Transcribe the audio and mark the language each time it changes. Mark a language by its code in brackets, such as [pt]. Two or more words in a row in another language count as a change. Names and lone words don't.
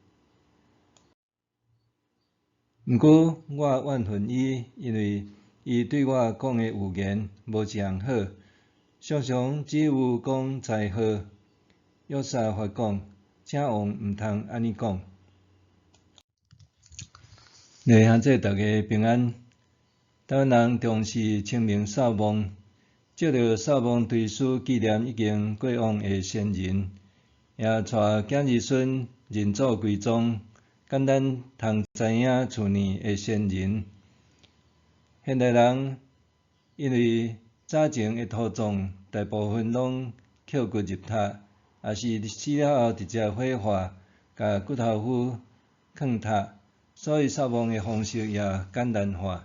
[nan] 毋过我怨恨伊，因为伊对我讲的预言无一项好，常常只有讲灾祸。约沙法讲：请王毋通安尼讲。兄弟大家平安。台湾人重视清明扫墓，借着扫墓追思纪念已经过往的先人，也带囝儿孙认祖归宗，简单通知影厝内的先人。现代人因为早前的土葬大部分拢扣骨入塔，也是死了后直接火化，甲骨头骨囥塔，所以扫墓的方式也简单化。